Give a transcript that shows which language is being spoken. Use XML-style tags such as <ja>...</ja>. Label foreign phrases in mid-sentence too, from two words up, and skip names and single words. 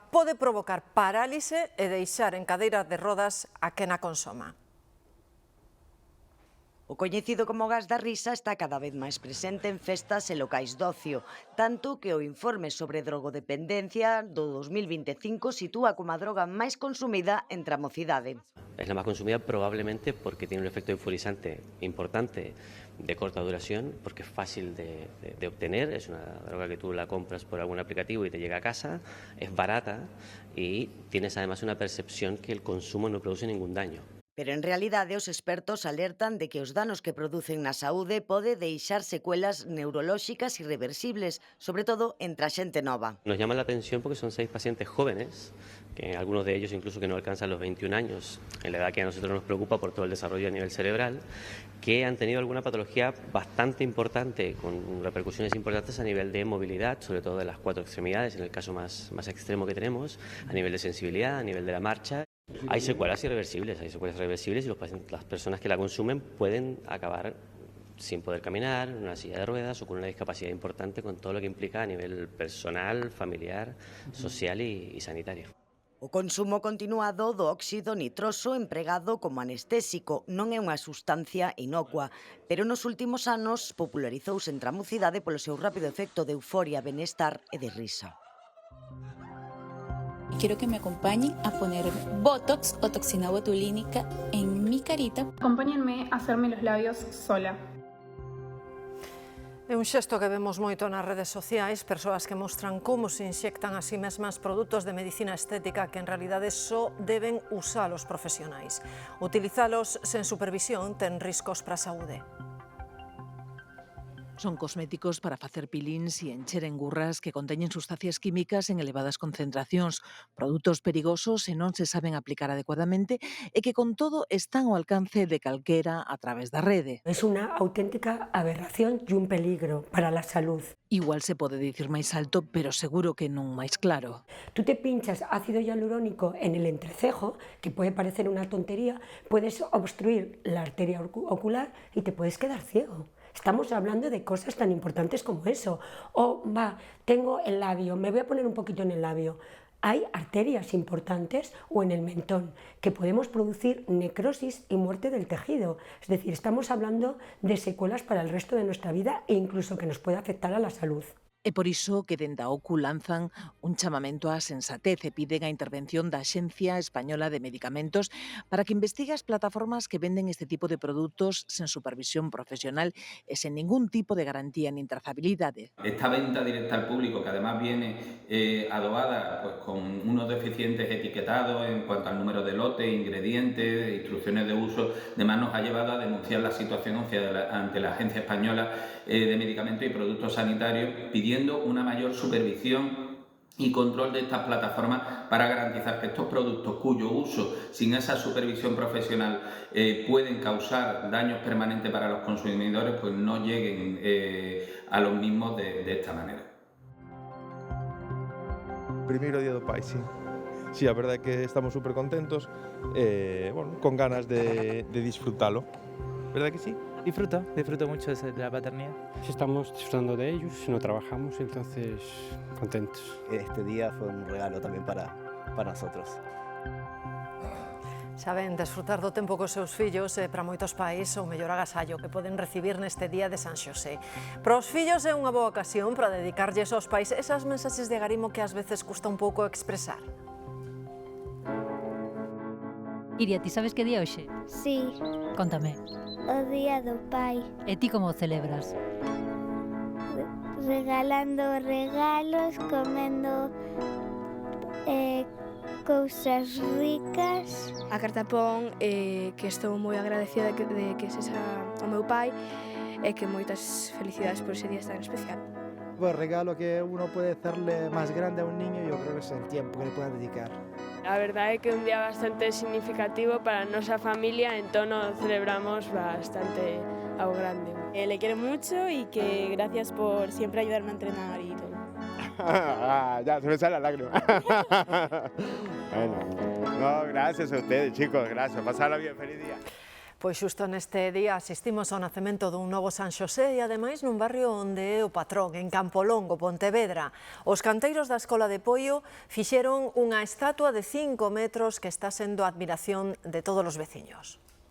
<gl>Pode provocar parálise e deixar en cadeira de rodas a quen a consoma. O coñecido como gas da risa está cada vez máis presente en festas e locais de ocio, tanto que o informe sobre drogodependencia do 2025 sitúa como a droga máis consumida entre a mocidade.</gl> <es>Es la más consumida probablemente porque tiene un efecto euforizante importante de corta duración, porque es fácil de obtener, es una droga que tú la compras por algún aplicativo y te llega a casa, es barata y tienes además una percepción que el consumo no produce ningún daño.</es> <gl>Pero en realidade os expertos alertan de que os danos que producen na saúde pode deixar secuelas neurolóxicas irreversibles, sobre todo entre a xente nova.</gl> <es>Nos llama la atención porque son 6 pacientes jóvenes, que algunos de ellos incluso que no alcanzan los 21 años, en la edad que a nosotros nos preocupa por todo el desarrollo a nivel cerebral, que han tenido alguna patología bastante importante, con repercusiones importantes a nivel de movilidad, sobre todo de las 4 extremidades, en el caso más extremo que tenemos, a nivel de sensibilidad, a nivel de la marcha. Hay secuelas irreversibles y las personas que la consumen pueden acabar sin poder caminar, en una silla de ruedas o con una discapacidad importante, con todo lo que implica a nivel personal, familiar, social y sanitario.</es> <gl>O consumo continuado do óxido nitroso empregado como anestésico non é unha sustancia inocua, pero nos últimos anos popularizouse entre a mocidade polo seu rápido efecto de euforia, benestar e de risa.</gl> <es>Quiero que me acompañen a poner Botox o toxina botulínica en mi carita. Acompáñenme a hacerme los labios sola.</es> <gl>É un xesto que vemos moito nas redes sociais, persoas que mostran como se inxectan a si mesmas produtos de medicina estética que en realidade só deben usar os profesionais. Utilizalos sen supervisión ten riscos para a saúde. Son cosméticos para facer pilíns e encher engurras que conteñen sustancias químicas en elevadas concentracións, produtos perigosos e non se saben aplicar adecuadamente e que con todo están ao alcance de calquera a través da rede.</gl> <es>Es una auténtica aberración y un peligro para la salud.</es> <gl>Igual se pode dicir máis alto, pero seguro que non máis claro.</gl> <es>Tú te pinchas ácido hialurónico en el entrecejo, que puede parecer una tontería, puedes obstruir la arteria ocular y te puedes quedar ciego. Estamos hablando de cosas tan importantes como eso. O tengo el labio, me voy a poner un poquito en el labio. Hay arterias importantes o en el mentón que podemos producir necrosis y muerte del tejido. Es decir, estamos hablando de secuelas para el resto de nuestra vida e incluso que nos puede afectar a la salud.</es> <gl>É por iso que dende a OCU lanzan un chamamento á sensatez e piden a intervención da Axencia Española de Medicamentos para que investigue as plataformas que venden este tipo de produtos sen supervisión profesional e sen ningún tipo de garantía nin trazabilidade.</gl> <es>Esta venta directa al público, que además viene adobada pues, con unos deficientes etiquetados en cuanto al número de lote, ingredientes, instrucciones de uso, además nos ha llevado a denunciar la situación ante la Agencia Española de Medicamentos y Productos Sanitarios, pidiendo una mayor supervisión y control de estas plataformas para garantizar que estos productos cuyo uso sin esa supervisión profesional pueden causar daños permanentes para los consumidores, pues no lleguen a los mismos de esta manera.</es> <gl>Primeiro día do Pai, sí. Sí, a verdade é que estamos super contentos, bueno, con ganas de disfrutalo.</gl> <es>¿Verdad que sí? Disfruto mucho de la paternidad. Estamos disfrutando de ellos, no trabajamos, entonces contentos. Este día fue un regalo también para nosotros.</es> <gl>Saben, desfrutar do tempo cos seus fillos é para moitos pais o mellor agasallo que poden recibir neste día de San Xosé. Para os fillos é unha boa ocasión para dedicarlles aos pais esas mensaxes de agarimo que ás veces custa un pouco expresar. Iria, ti sabes que día hoxe? Sí. Contame. O día do pai. E ti como o celebras? Regalando regalos, comendo cousas ricas. A carta pon que estou moi agradecida de que sexa o meu pai e que moitas felicidades por ese día tan especial.</gl> <es>El regalo que uno puede hacerle más grande a un niño, yo creo que es el tiempo que le pueda dedicar.</es> <gl>A verdade é que é un día bastante significativo para a nosa familia, entón o celebramos bastante ao grande.</gl> <es>Le quiero mucho y que gracias por siempre ayudarme a entrenar y todo. Ya, se me sale la lágrima. Bueno, no, gracias a ustedes, chicos, gracias. Pasarla bien, feliz día.</es> <gl>Pois xusto neste día asistimos ao nacemento dun novo San Xosé e ademais nun barrio onde é o patrón, en Campolongo, Pontevedra. Os canteiros da Escola de Poio fixeron unha estatua de 5 metros que está sendo a admiración de todos os veciños.</gl>